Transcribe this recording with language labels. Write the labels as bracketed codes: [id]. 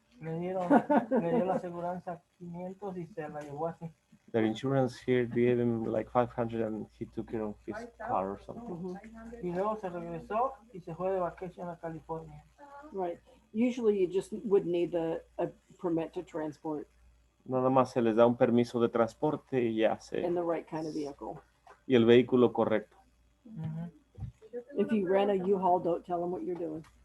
[es] Le dio la aseguranza 500 y se la llevó así. [en] Their insurance here gave him like 500 and he took it on his car or something. [es] Y luego se regresó y se fue de vacation a California. [en] Right. Usually you just would need a permit to transport [es] Nada más se les da un permiso de transporte y ya [en] in the right kind of vehicle. [es] y el vehículo correcto. [en] If you rent a U-Haul, don't tell them what you're doing.